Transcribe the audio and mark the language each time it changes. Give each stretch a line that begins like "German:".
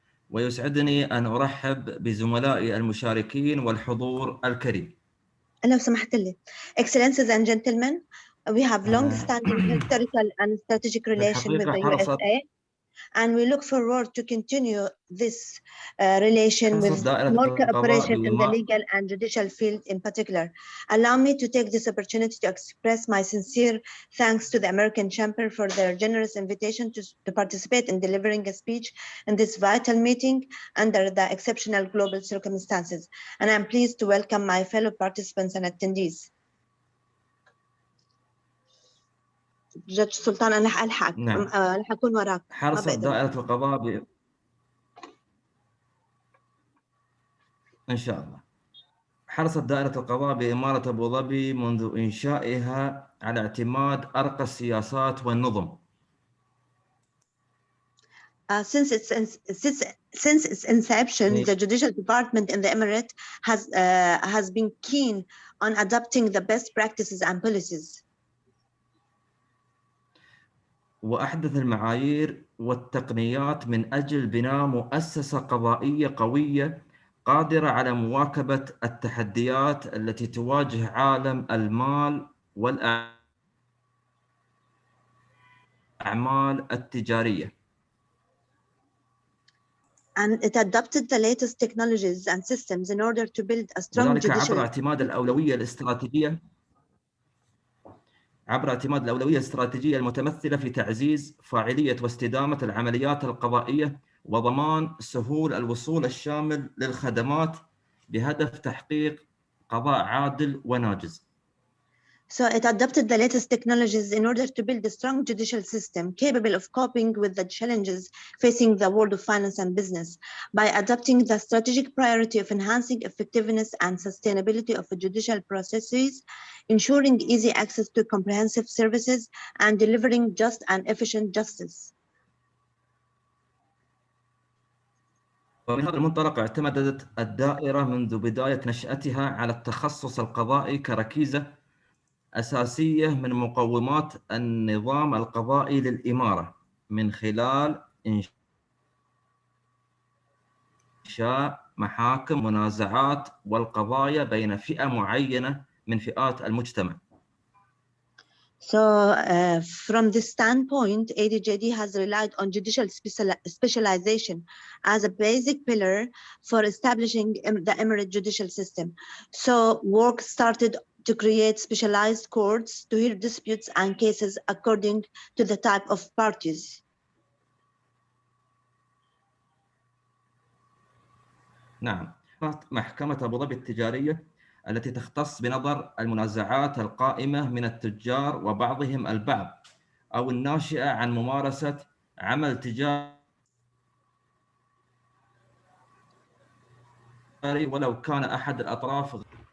Arabic: ويسعدني أن أرحب بزملائي المشاركين والحضور الكريم. لو سمحت لي.
English: Excellencies and gentlemen, we have long-standing historical and strategic relation with the USA, and we look forward to continue this relation with more cooperation in the legal and judicial field in particular. Allow me to take this opportunity to express my sincere thanks to the American Chamber for their generous invitation to participate in delivering a speech in this vital meeting under the exceptional global circumstances. And I'm pleased to welcome my fellow participants and attendees.
Arabic: جدج سلطان أنا ألحق. نعم. رح أكون وراك. حرصت دائرة القضاء إن شاء الله. حرصت دائرة القضاء بإمارة أبو ظبي منذ إنشائها على اعتماد أرقى السياسات والنظم.
English: Since its inception, the Judicial Department in the Emirate has been keen on adopting the best practices and policies.
Arabic: وأحدث المعايير والتقنيات من أجل بناء مؤسسة قضائية قوية قادرة على مواكبة التحديات التي تواجه عالم المال والأعمال التجارية.
English: And it adopted the latest technologies and systems in order to build a strong judicial.
Arabic: عبر اعتماد الأولوية الاستراتيجية المتمثلة في تعزيز فاعلية واستدامة العمليات القضائية وضمان سهول الوصول الشامل للخدمات بهدف تحقيق قضاء عادل وناجز.
English: So it adopted the latest technologies in order to build a strong judicial system capable of coping with the challenges facing the world of finance and business by adopting the strategic priority of enhancing effectiveness and sustainability of the judicial processes, ensuring easy access to comprehensive services, and delivering just and efficient justice.
Arabic: ومن هذا المنطلق اعتمدت الدائرة منذ بداية نشأتها على التخصص القضائي كركيزة أساسية من مقومات النظام القضائي للإمارة من خلال إنشاء محاكم منازعات والقضايا بين فئة معينة من فئات المجتمع.
English: So from this standpoint, ADJD has relied on judicial specialization as a basic pillar for establishing the Emirate judicial system. So work started to create specialized courts to hear disputes and cases according to the type of parties.
Arabic: نعم، محكمة أبو ظبي التجارية التي تختص بنظر المنازعات القائمة من التجار وبعضهم البعض أو الناشئة عن ممارسة عمل تجاري ولو كان أحد الأطراف.